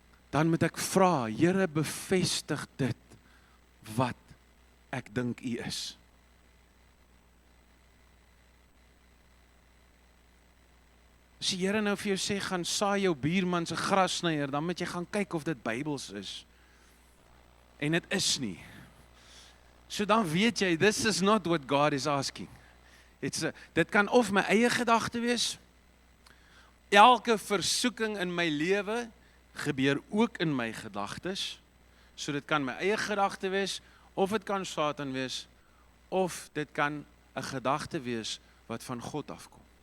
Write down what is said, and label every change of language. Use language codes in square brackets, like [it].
[af] Dan moet ek vra, Here, bevestig dit wat ek dink U is. As die Here nou vir jou sê, gaan saai jou buurman se grassnyer, dan moet jy gaan kyk of dit Bybels is. En dit is nie. So dan weet jy, [en] this is not what God is asking. [af] Dit kan of my eie gedagte wees, elke versoeking in my lewe gebeur ook in my gedagtes, so dit kan my eie gedagte wees, of dit kan Satan wees, of dit kan 'n gedagte wees wat van God afkom.